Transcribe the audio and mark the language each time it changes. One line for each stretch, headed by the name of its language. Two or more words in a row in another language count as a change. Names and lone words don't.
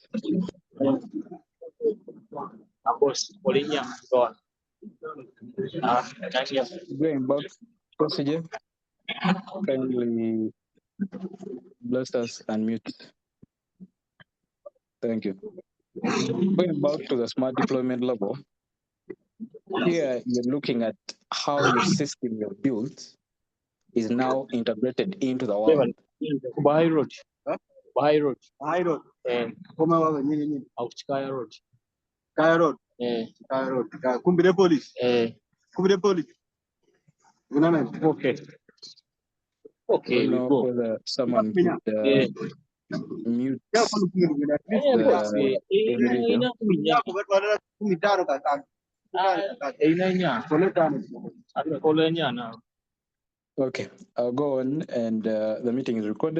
English: Going back, President kindly bless us and mute. Thank you. Going back to the smart deployment level, here you're looking at how your system you've built is now integrated into the world. Bahai Road. Bahai Road. Bahai Road.
Swahili: Koma wawe nini?
English: Kaya Road. Kaya Road. Kaya Road. Kumbire police. Kumbire police. Okay. Okay, I don't we know go. whether someone could mute Okay, I'll go on, and the meeting is recorded.